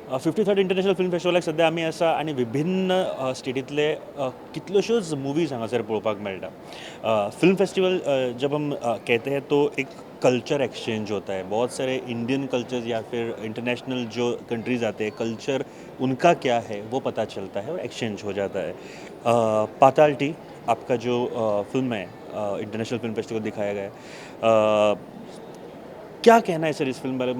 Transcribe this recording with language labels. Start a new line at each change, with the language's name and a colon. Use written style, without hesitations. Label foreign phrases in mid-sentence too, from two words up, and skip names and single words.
English: 53rd international film festival
Konkani: सद्या आमी आसा आनी विभिन्न स्टेटींतले कितल्योश्योच मुवीज हांगासर पळोवपाक मेळटा।
English: film festival
Hindi: जब हम कहते हैं तो एक
English: culture exchange
Hindi: होता है। बहुत सारे
English: Indian cultures
Hindi: या फिर इंटरनेशनल जो कंट्रीज़ आते हैं, कल्चर उनका क्या है वो पता चलता है और एक्सचेंज हो जाता है। पाताल टी आपका जो फ़िल्म है,
English: international film festival
Hindi: दिखाया गया है, क्या कहना है सर इस फ़िल्म बारे में?